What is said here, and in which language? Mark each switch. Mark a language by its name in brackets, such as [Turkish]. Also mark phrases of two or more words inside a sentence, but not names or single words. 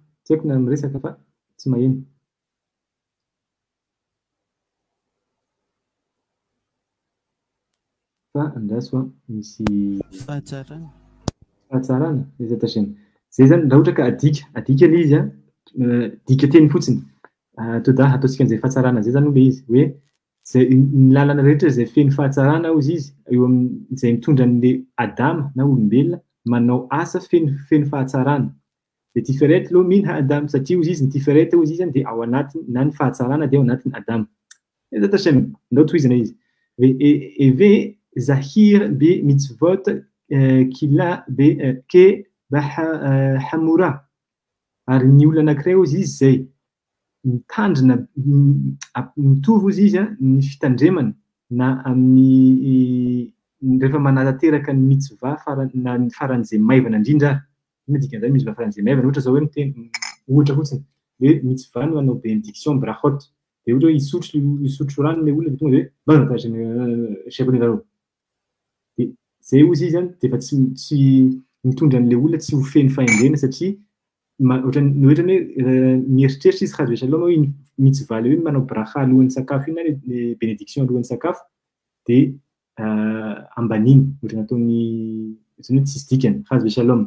[Malagasy] Tsy haiko na miresaka fa tsy maheno. Fa andraso a misy fahatsarana. Fahatsarana, izy tasiny. Zay zany raha ohatra ka adika le izy a, dika teny fotsiny. To da ataontsika an'izay fahatsarana zay zany le izy hoe zay ny lalana rehetra zay feno fahatsarana hozy izy eo amin'izay mitondra an'le Adama na olombelona manao asa feno fahatsarana. De [Hebrew] tiferet lo min ha-adam [Malagasy] satria hozy izy ny tiferet hozy izy dia ao anatiny na ny fahatsarana dia ao anatiny Adama. Izy tasiny ndao tohizana izy. [Hebrew] Eve zahir be mitzvot kila be ke hamura. [Malagasy] Ary ny olona anankiray hozy izy zay mitandrina mitovy hozy izy ny fitandremana na amin'ny rehefa manatanteraka ny mitzva na ny faran'izay maivana indrindra. Ina dikan'izay mitzva faran'izay maivana ohatra zao hoe miteny ohatra fotsiny hoe mitzva no hanao bénédiction brachot. De ohatra hoe isotro rano le olona de tonga de hoe shepony varao. De zay hozy izy de efa tsy mitondra an'le olona tsy ho feno fahendrena satria ohatrany hoe mieritreritra izy [Hebrew] hazo shalom [Malagasy] hoe mitzva le hoe manao bracha alohan'ny sakafo iny le bénédiction alohan'ny sakafo de ambaniny ohatra nataony ohatrany hoe tsisy dikany [Hebrew] hazo shalom.